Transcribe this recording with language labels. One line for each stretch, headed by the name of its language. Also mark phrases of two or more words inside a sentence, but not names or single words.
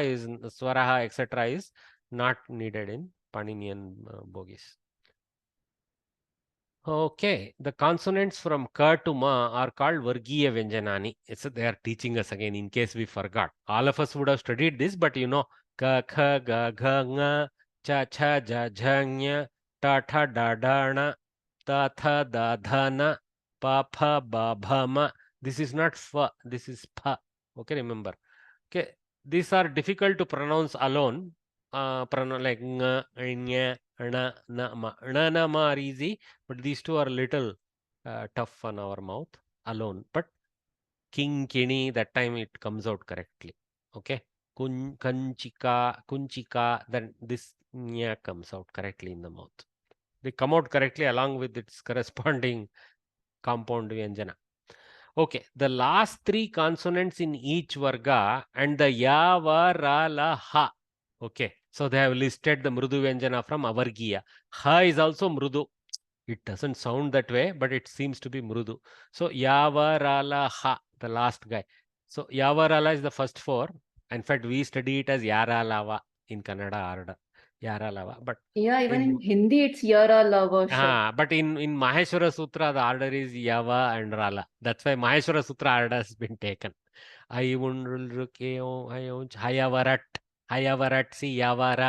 English: is Swaraha, etc. is not needed in Paninian Bogis. Okay, the consonants from Ka to Ma are called
Sanskrit: Vargiya Vyanjanani.
English: They are teaching us again in case we forgot. All of us would have studied this, but you know,
Sanskrit: Ka, Kha, Ga, Gha, Nga, Cha, Cha, Ja, Jha, Nya, Ta, Tha, Da, Da, Na, Ta, Tha, Da, Dha, Na, Pa, Pha, Ba, Bha, Ma.
English: This is not Fa, this is Pa. Okay, remember. Okay, these are difficult to pronounce alone.
Sanskrit: Like Nga, Nya, Na, Na, Ma.
English: Na, Na, Ma are easy, but these two are a little tough on our mouth alone. But King, Kini, that time it comes out correctly. Okay. Kunchika, Kunchika, then this Nya comes out correctly in the mouth. They come out correctly along with its corresponding compound Vyanjana. Okay, the last three consonants in each varga and the
Sanskrit: ya, va, ra, la, ha.
English: Okay, so they have listed the
Sanskrit: Mrudu Vyanjana
English: from Avargiya. Ha is also Mrudu. It doesn't sound that way, but it seems to be Mrudu. So
Sanskrit: ya, va, ra, la, ha,
English: the last guy. So
Sanskrit: ya, va, ra, la
English: is the first four. In fact, we study it as
Kannada: Yara Lava
English: in Kannada order.
Kannada: Yara Lava. But
English: yeah, even in Hindi, it's
Kannada: Yara Lava.
English: But in Maheshwara Sutra, the order is Yava and Rala. That's why Maheshwara Sutra order has been taken.
Sanskrit: Hayavarat, Hayavarat,
English: see Yavara.